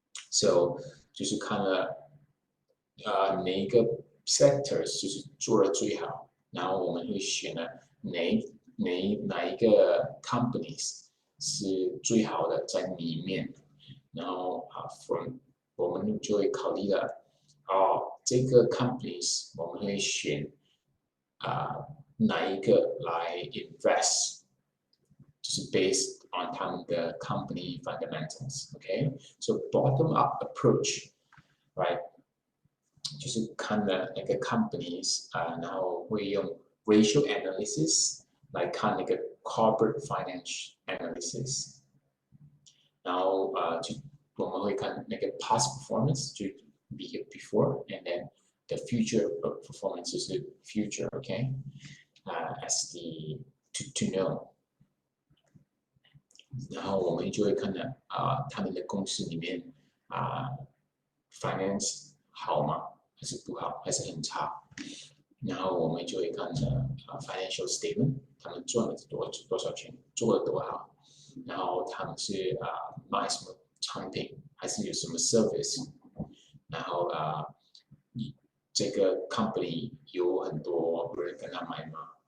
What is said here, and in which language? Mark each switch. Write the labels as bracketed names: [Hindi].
[Chinese] So 就是看了哪一个 sectors 就是做的最好，然后我们会选了哪一个 companies 是最好的在里面，然后我们就会考虑了这个 companies 我们会选哪一个来 invest， 就是 [English] based on [Chinese] 他们的 company fundamentals. [English] Okay, so bottom up approach, right? [Chinese] 就是看了那个 companies 然后会用 ratio analysis 来看那个 corporate finance analysis， 然后我们会看那个 [English] past performance [Chinese] 就 [English] before and then the future performance [Chinese] 就是 [English] future, okay, as the to know， [Chinese] 然后我们就会看了他们的公司里面finance 好吗？还是不好？还是很差？然后我们就会看financial statement， 他们赚了多少钱，做了多好，然后他们是卖什么产品，还是有什么 service， 然后这个 company 有很多人跟他买吗？